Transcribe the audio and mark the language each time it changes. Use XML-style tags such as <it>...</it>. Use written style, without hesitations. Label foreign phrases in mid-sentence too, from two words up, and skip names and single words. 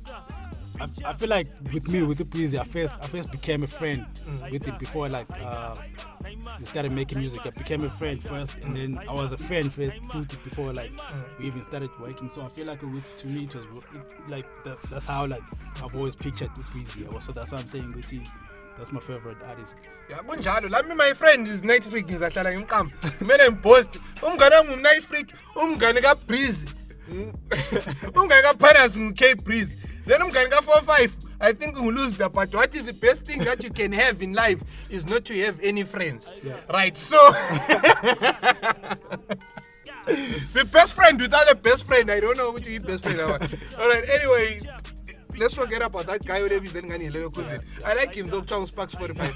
<en>I feel like with the Bryce, I first became a friend with him before like we started making music. I became a friend first, and then I was a friend before like we even started working. So I feel like to me it was like that's how like I've always pictured the Bryce. So that's what I'm saying with him. That's my favorite artist. Yeah,</en> <nd>kunjalo. Lami</nd> <en>my friend is</en> <nd>Nitefreak ngizahlala ngimqamba. Kumele ngipost. Umngane wami uNitefreak, umngane kaBryce. Umngane kaPhanas Kbrizzy. Then umngane ka45.</nd> <en>I think we lose that, but what is the best thing that you can have in life is not to have any friends. Yeah. Right? So the best friend without a best friend, I don't know who to be best friend. Alright, anyway. Let's forget about that guy. I like him though, Charles Sparks 45.</en>